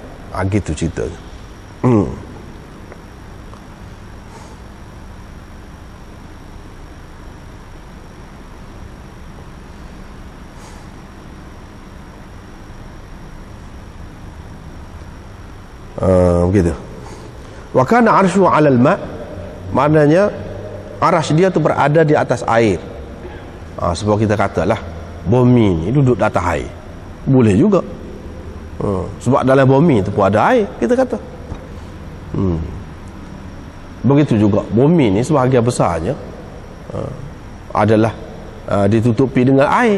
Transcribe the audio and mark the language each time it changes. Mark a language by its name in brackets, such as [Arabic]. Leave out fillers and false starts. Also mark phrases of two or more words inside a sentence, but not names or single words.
[Malay] Gitu ceritanya. Begitu. [Arabic] وكان عرشه على الماء', [Malay] maknanya arsy dia tu berada di atas air. Sebab kita katalah bumi ni duduk di atas air, boleh juga. Sebab dalam bumi tu pun ada air, kita kata. Begitu juga bumi ni sebahagian besarnya adalah ditutupi dengan air.